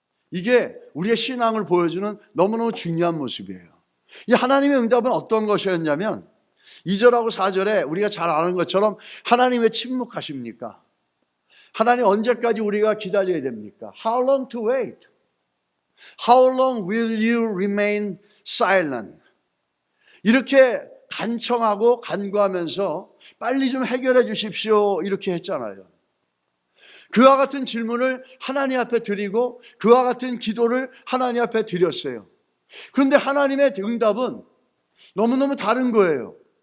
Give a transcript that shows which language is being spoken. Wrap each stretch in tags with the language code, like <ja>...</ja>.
<ko>이게 우리의 신앙을 보여주는 너무너무 중요한 모습이에요. 이 하나님의 응답은 어떤 것이었냐면 2절하고 4절에 우리가 잘 아는 것처럼 하나님 왜 침묵하십니까? 하나님 언제까지 우리가 기다려야 됩니까?</ko> <en>How long to wait? How long will you remain silent?</en> <ko>이렇게 간청하고 간구하면서 빨리 좀 해결해 주십시오 이렇게 했잖아요. 그와 같은 질문을 하나님 앞에 드리고 그와 같은 기도를 하나님 앞에 드렸어요. 그런데 하나님의 응답은 너무너무 다른 거예요.</ko>